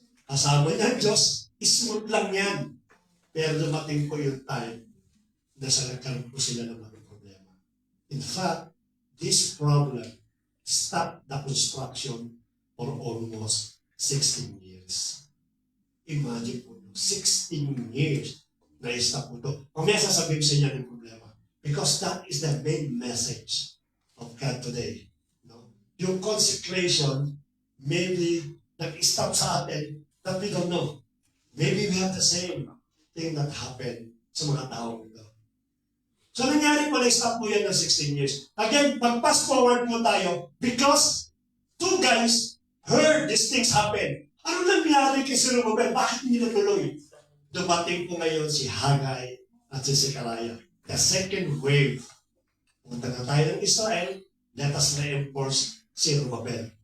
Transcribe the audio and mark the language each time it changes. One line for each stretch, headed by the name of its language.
Filipino: Kasama niya ang Diyos, smooth lang yan. Pero dumating po yung time na sa nagkaroon po sila ng mga problema.
English: In fact, this problem stopped the construction for almost 16 years.
Filipino: Imagine po, 16 years na stop po ito. Mamaya sasabihin sa inyo yung problema.
English: Because that is the main message of God today. No? Yung consecration, maybe nag-stop sa atin that we don't know. Maybe we have the same thing that happened
Filipino: sa mga taong ito. So nangyari po na-stop po yan ng 16 years.
English: Again, pag-fast forward po tayo, because two guys heard these things happen.
Filipino: Ano nangyari kay Zerubbabel? Bakit hindi natuloy? Dumating po ngayon si Haggai at si Zechariah.
English: The second wave.
Filipino: Punta na tayo ng Israel,
English: let us reinforce Zerubbabel.